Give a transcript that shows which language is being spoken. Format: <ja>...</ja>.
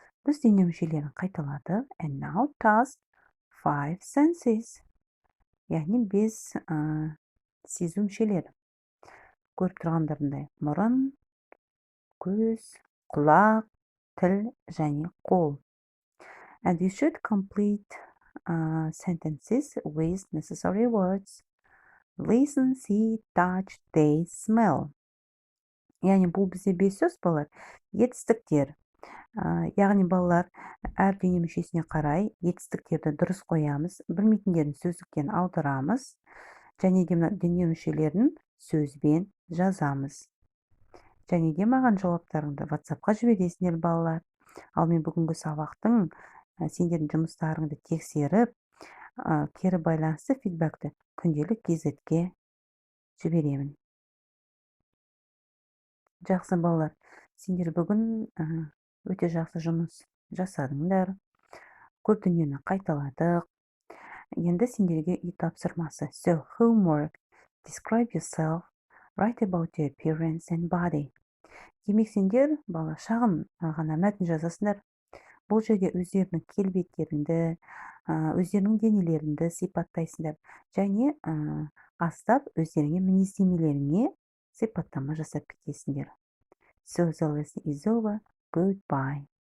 <kk>Біз дене мүшелерін қайталадық.</kk> <en>And now task 5 senses.</en> <kk>Яғни 5 сезу мүшелері. Көріп тұрғандарындай мұрын, көз, құлақ, тіл және қол.</kk> <en>And you should complete sentences with necessary words. Listen, see, touch, taste, smell.</en> <kk>Яғни бұл бізде 5 сөз балалар. Етістіктер. Яғни балалар әр дене мүшесіне қарай етістіктерді дұрыс қоямыз, білмейтіндерін сөздіктен аударамыз, және де дене мүшелерін сөзбен жазамыз. Және де маған жауаптарыңды WhatsApp-қа жібересіңдер балалар. Ал мен бүгінгі сабақтың сендердің жұмыстарыңды тексеріп, кері байланысты фидбэкті күнделік газетке жіберемін. Жақсы балалар, сендер бүгін өте жақсы жұмыс жасадыңдар. Көп дүниені қайталадық. Енді сендерге үй тапсырмасы.</kk> <en>So, homework. Describe yourself. Write about your appearance and body.</en> <kk>Демек сендер бала шағын ғана мәтін жазасыңдар. Бұл жерге өздерінің келбеттеріңді, өздерінің денелеріңді сипаттайсыңдар. Және астап өздеріңе мінездемелеріңе сыйпаттама жасап кетесіңдер.</kk> <en>So the lesson is over. Goodbye.</en>